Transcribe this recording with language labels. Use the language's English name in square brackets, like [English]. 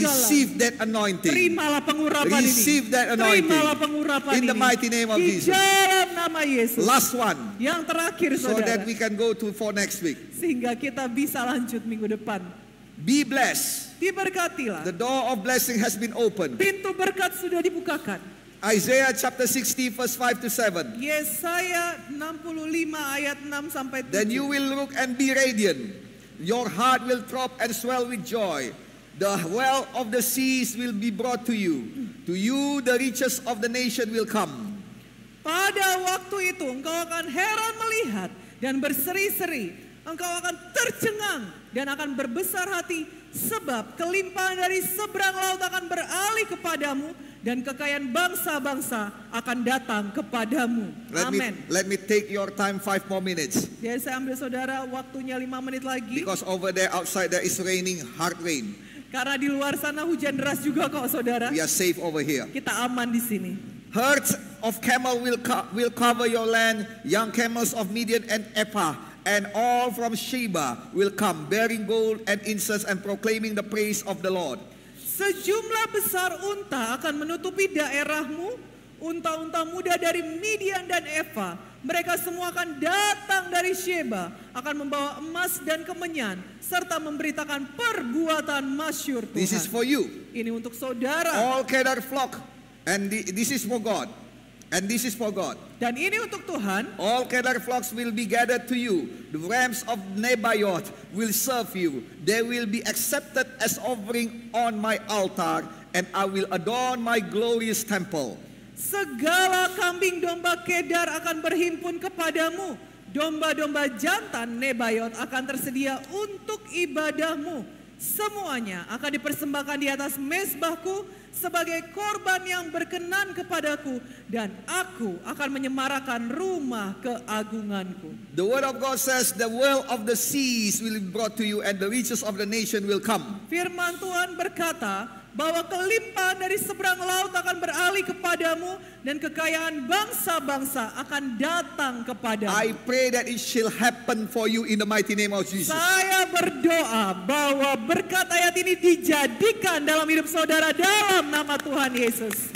[English] Receive that anointing. [Indonesian] Terimalah pengurapan [English] Receive [Indonesian] ini. [English] that anointing. [Indonesian] Terimalah pengurapan [English] In the [Indonesian] ini. [English] mighty name of [Indonesian] Di [English] Jesus. [Indonesian] dalam nama Yesus. [English] Last one, [Indonesian] Yang terakhir [English] so [Indonesian] saudara. [English] that we can go to for next week. [Indonesian] Sehingga kita bisa lanjut minggu depan. [English] Be blessed. [Indonesian] Diberkatilah. [English] The door of blessing has been opened. [Indonesian] Pintu berkat sudah dibukakan. [English] Isaiah chapter 60 verse 5 to 7. [Indonesian] Yesaya 65 ayat 6 sampai 7. [English] Then you will look and be radiant. Your heart will throb and swell with joy. The well of the seas will be brought to you. To you the riches of the nation will come. [Indonesian] Pada waktu itu engkau akan heran melihat dan berseri-seri. Engkau akan tercengang dan akan berbesar hati. Sebab kelimpahan dari seberang laut akan beralih kepadamu. Dan kekayaan bangsa-bangsa akan datang kepadamu. Amin. [English] Let me take your time 5 more minutes. [Indonesian] Jadi saya ambil saudara waktunya 5 menit lagi. [English] Because over there outside there is raining hard rain. [Indonesian] Karena di luar sana hujan deras juga kok saudara. [English] We are safe over here. [Indonesian] Kita aman di sini. [English] Herds of camel will cover your land, young camels of Midian and Ephah, and all from Sheba will come, bearing gold and incense and proclaiming the praise of the Lord. [Indonesian] Sejumlah besar unta akan menutupi daerahmu, unta-unta muda dari Midian dan Ephah. Mereka semua akan datang dari Sheba, akan membawa emas dan kemenyan, serta memberitakan perbuatan masyhur Tuhan. [English] This is for you. [Indonesian] Ini untuk saudara. [English] All Kedar flock, and this is for God. And this is for God. [Indonesian] Dan ini untuk Tuhan. [English] All Kedar flocks will be gathered to you. The rams of Nebaioth will serve you. They will be accepted as offering on my altar, and I will adorn my glorious temple. [Indonesian] Segala kambing domba Kedar akan berhimpun kepadamu. Domba-domba jantan Nebaiot akan tersedia untuk ibadahmu. Semuanya akan dipersembahkan di atas mezbahku sebagai korban yang berkenan kepadaku. Dan aku akan menyemarakan rumah keagunganku. [English] The word of God says, the well of the seas will be brought to you, and the riches of the nation will come. [Indonesian] Firman Tuhan berkata, bahwa kelimpahan dari seberang laut akan beralih kepadamu, dan kekayaan bangsa-bangsa akan datang kepadamu. [English] I pray that it shall happen for you in the mighty name of Jesus. [Indonesian] Saya berdoa bahwa berkat ayat ini dijadikan dalam hidup saudara dalam nama Tuhan Yesus.